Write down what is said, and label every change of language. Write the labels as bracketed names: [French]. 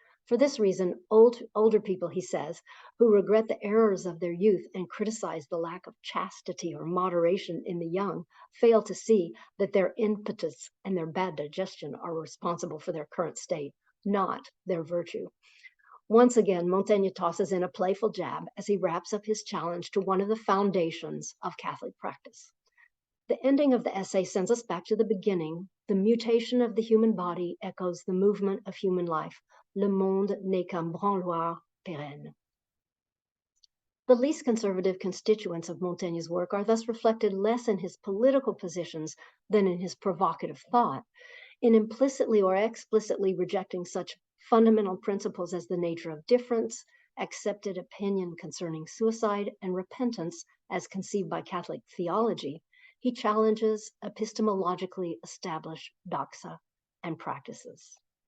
[English] For this reason, older people, he says, who regret the errors of their youth and criticize the lack of chastity or moderation in the young, fail to see that their impetus and their bad digestion are responsible for their current state, not their virtue. Once again, Montaigne tosses in a playful jab as he wraps up his challenge to one of the foundations of Catholic practice. The ending of the essay sends us back to the beginning. The mutation of the human body echoes the movement of human life. [French] Le monde n'est qu'un branloir pérenne. [English] The least conservative constituents of Montaigne's work are thus reflected less in his political positions than in his provocative thought. In implicitly or explicitly rejecting such fundamental principles as the nature of difference, accepted opinion concerning suicide, and repentance as conceived by Catholic theology, he challenges epistemologically established doxa and practices.